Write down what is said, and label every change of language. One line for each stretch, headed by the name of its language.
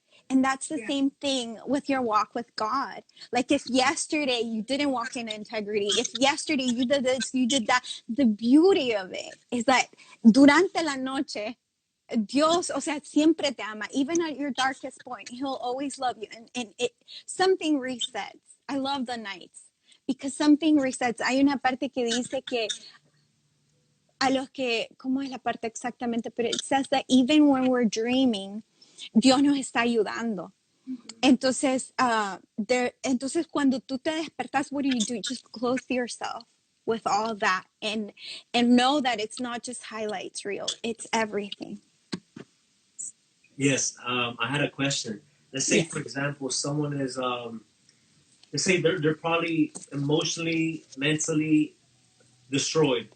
English: And that's the same thing with your walk with God. Like, if yesterday you didn't walk in integrity, if yesterday you did this, you did that, the beauty of it is that
Spanish: durante la noche, Dios, o sea, siempre te ama.
English: Even at your darkest point, He'll always love you. And something resets. I love the nights because something resets.
Spanish: Hay una parte que dice que a los que, ¿cómo es la parte exactamente?
English: But it says that even when we're dreaming,
Spanish: Dios nos está ayudando. Entonces, entonces cuando tú te despertas,
English: what do? Just clothe yourself with all that and know that it's not just highlights reel, it's everything. Yes, I had a question. Let's say, for example, someone is, let's say they're probably emotionally, mentally destroyed.